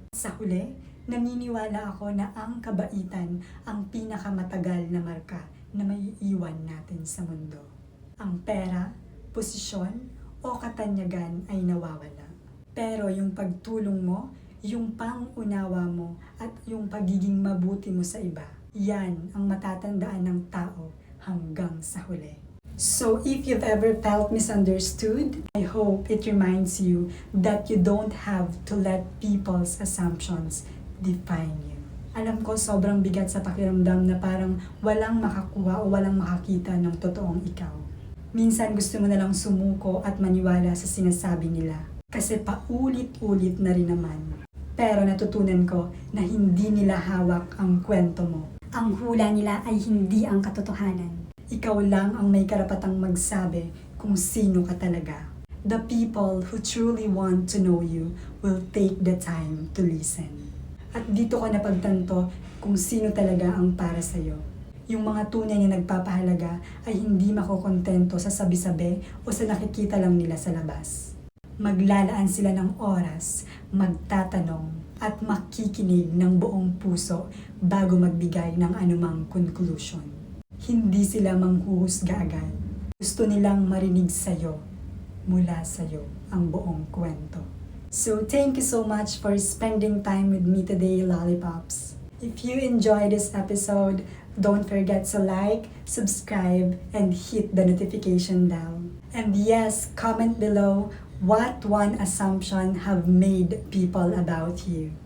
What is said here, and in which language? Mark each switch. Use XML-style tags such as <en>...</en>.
<tl>Sa huli, naniniwala ako na ang kabaitan ang pinakamatagal na marka na may iwan natin sa mundo. Ang pera, posisyon, o katanyagan ay nawawala. Pero yung pagtulong mo, yung pang-unawa mo, at yung pagiging mabuti mo sa iba, yan ang matatandaan ng tao hanggang sa huli.</tl> <en>So if you've ever felt misunderstood, I hope it reminds you that you don't have to let people's assumptions define you.</en> <tl>Alam ko sobrang bigat sa pakiramdam na parang walang makakuha o walang makakita ng totoong ikaw. Minsan gusto mo na lang sumuko at maniwala sa sinasabi nila kasi paulit-ulit na rin naman. Pero natutunan ko na hindi nila hawak ang kwento mo. Ang hula nila ay hindi ang katotohanan. Ikaw lang ang may karapatang magsabi kung sino ka talaga.</tl> <en>The people who truly want to know you will take the time to listen.</en> <tl>At dito ka napagtanto kung sino talaga ang para sa'yo. Yung mga tunay na nagpapahalaga ay hindi makokontento sa sabi-sabi o sa nakikita lang nila sa labas. Maglalaan sila ng oras, magtatanong, at makikinig ng buong puso bago magbigay ng anumang conclusion. Hindi sila manghuhusga agad. Gusto nilang marinig sa'yo, mula sa'yo, ang buong kwento.</tl> <en>So thank you so much for spending time with me today, Lollipops. If you enjoyed this episode, don't forget to like, subscribe, and hit the notification bell. And yes, comment below what one assumption have made people about you.</en>